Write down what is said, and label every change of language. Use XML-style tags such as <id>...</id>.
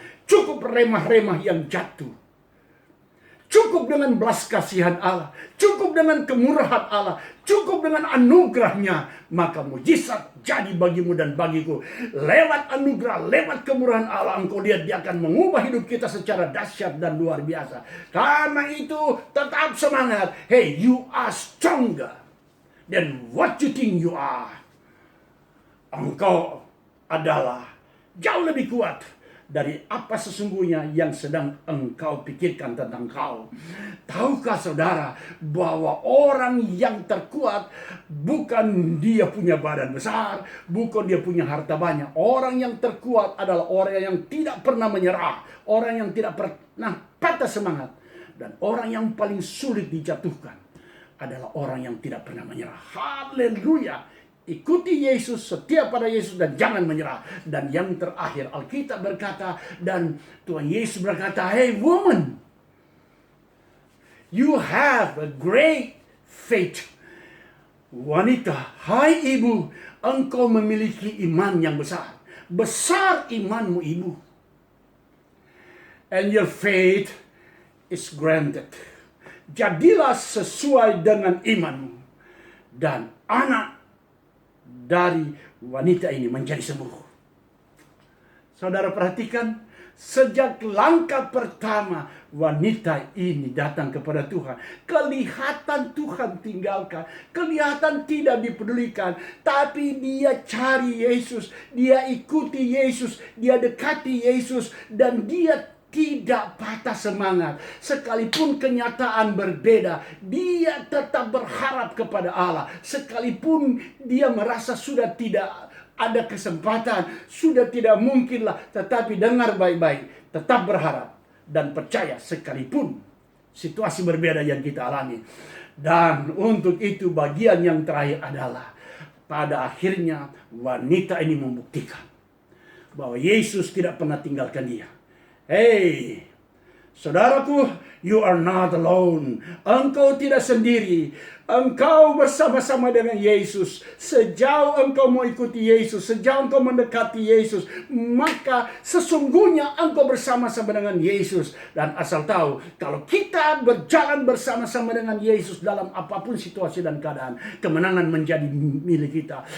<id>Cukup remah-remah yang jatuh. Cukup dengan belas kasihan Allah, cukup dengan kemurahan Allah, cukup dengan anugerahnya, maka mujizat jadi bagimu dan bagiku. Lewat anugerah, lewat kemurahan Allah, engkau lihat dia akan mengubah hidup kita secara dahsyat dan luar biasa. Karena itu tetap semangat.</id> <en>Hey, you are stronger than what you think you are.</en> <id>Engkau adalah jauh lebih kuat dari apa sesungguhnya yang sedang engkau pikirkan tentang kau. Tahukah saudara bahwa orang yang terkuat bukan dia punya badan besar, bukan dia punya harta banyak. Orang yang terkuat adalah orang yang tidak pernah menyerah, orang yang tidak pernah patah semangat. Dan orang yang paling sulit dijatuhkan adalah orang yang tidak pernah menyerah. Haleluya. Ikuti Yesus, setia pada Yesus, dan jangan menyerah. Dan yang terakhir, Alkitab berkata, dan Tuhan Yesus berkata,</id> <en>hey woman, you have a great faith.</en> <id>Wanita, hai ibu, engkau memiliki iman yang besar. Besar imanmu ibu.</id> <en>And your faith is granted.</en> <id>Jadilah sesuai dengan imanmu. Dan anak dari wanita ini menjadi sembuh. Saudara perhatikan, sejak langkah pertama wanita ini datang kepada Tuhan, kelihatan Tuhan tinggalkan, kelihatan tidak dipedulikan, tapi dia cari Yesus, dia ikuti Yesus, dia dekati Yesus, dan dia tidak patah semangat. Sekalipun kenyataan berbeda, dia tetap berharap kepada Allah. Sekalipun dia merasa sudah tidak ada kesempatan, sudah tidak mungkinlah, tetapi dengar baik-baik, tetap berharap dan percaya sekalipun situasi berbeda yang kita alami. Dan untuk itu bagian yang terakhir adalah pada akhirnya wanita ini membuktikan bahwa Yesus tidak pernah tinggalkan dia. Hei, Saudaraku,</id> <en>you are not alone.</en> <id>Engkau tidak sendiri. Engkau bersama-sama dengan Yesus. Sejauh engkau mau ikuti Yesus, sejauh engkau mendekati Yesus, maka sesungguhnya engkau bersama-sama dengan Yesus. Dan asal tahu, kalau kita berjalan bersama-sama dengan Yesus dalam apapun situasi dan keadaan, kemenangan menjadi milik kita.</id>